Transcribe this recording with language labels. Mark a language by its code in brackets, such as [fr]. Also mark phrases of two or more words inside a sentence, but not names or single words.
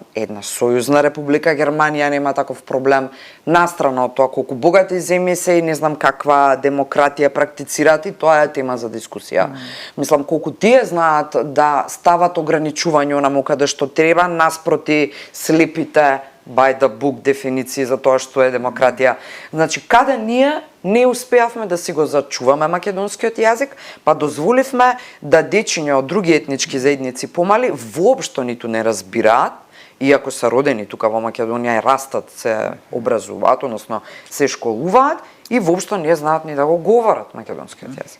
[mk] Една сојузна република Германија нема таков проблем? Настрана од тоа колку богати земји се и не знам каква демократија практицираат, и тоа е тема за дискусија. Мислам, колку тие знаат да стават ограничувања онаму каде што треба, наспроти слепите [en] by the book [mk] дефиниции за тоа што е демократија. Значи, каде ние не успеавме да си го зачуваме македонскиот јазик, па дозволивме да дечиња од други етнички заедници помали воопшто ниту не разбираат, иако се родени тука во Македонија и растат, се образуваат, односно се школуваат и воопшто не знаат ни да го говорат македонскиот јазик.